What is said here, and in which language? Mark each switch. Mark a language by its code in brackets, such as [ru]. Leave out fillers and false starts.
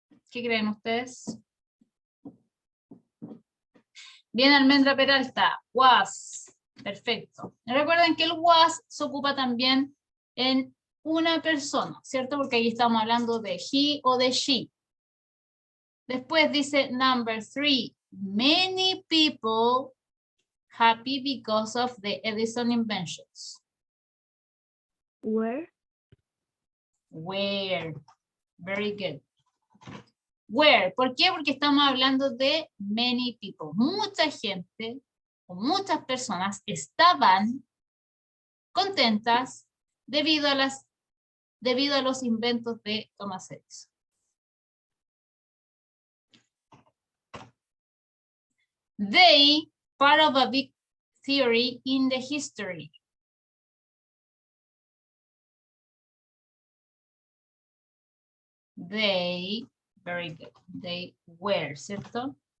[es] ¿Qué creen ustedes? Bien, Almendra Peralta, was. Perfecto. Recuerden que el was se ocupa también en una persona, ¿cierto? Porque ahí estamos hablando de he o de she. Después dice [en] number 3. Many people happy because of the Edison inventions. Where? Where. Very good. Where. [es] ¿Por qué? Porque estamos hablando de [en] many people. [es] Mucha gente o muchas personas estaban contentas debido a los inventos de Thomas Edison. [en] They part of a big theory in the history. They, very good. They were, [es] ¿cierto?